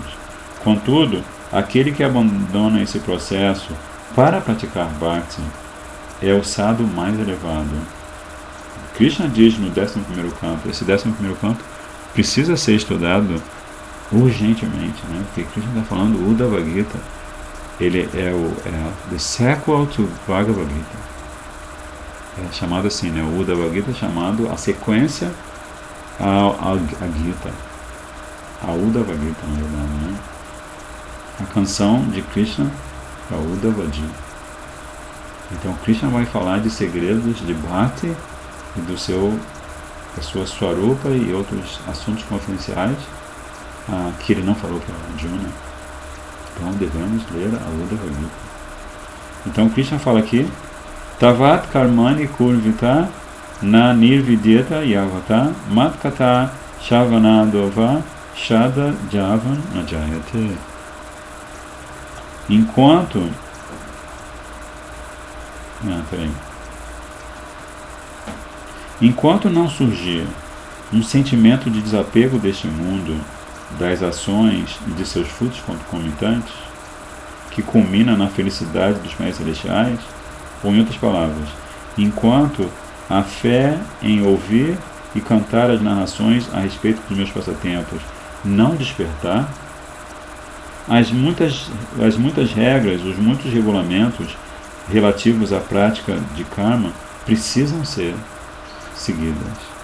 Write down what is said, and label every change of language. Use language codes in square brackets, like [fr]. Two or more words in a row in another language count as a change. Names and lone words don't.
[pt] Contudo, aquele que abandona esse processo para praticar Bhakti é o sadhu mais elevado. Krishna diz no 11º canto, esse 11º canto precisa ser estudado urgentemente, né? Porque Krishna está falando o Uddhava Gita, ele é [en] the sequel to Bhagavad Gita. [pt] É chamado assim, né? O Uddhava Gita é chamado a sequência a Gita, a Uddhava Gita, na verdade, né? A canção de Krishna é o Uddhava Gita. Então Krishna vai falar de segredos de Bhakti e da sua Swarupa e outros assuntos confidenciais que ele não falou para Arjuna. Então devemos ler a Uddhava Gita. Então Krishna fala aqui: [sa] Tavat karmani kurvita na nirvidyata yavata matkata shavanadova shada javan najayate. [pt] Enquanto não surgir um sentimento de desapego deste mundo, das ações e de seus frutos concomitantes, que culmina na felicidade dos mestres celestiais, ou em outras palavras, enquanto a fé em ouvir e cantar as narrações a respeito dos meus passatempos não despertar, as muitas regras, os muitos regulamentos relativos à prática de karma precisam ser seguidas.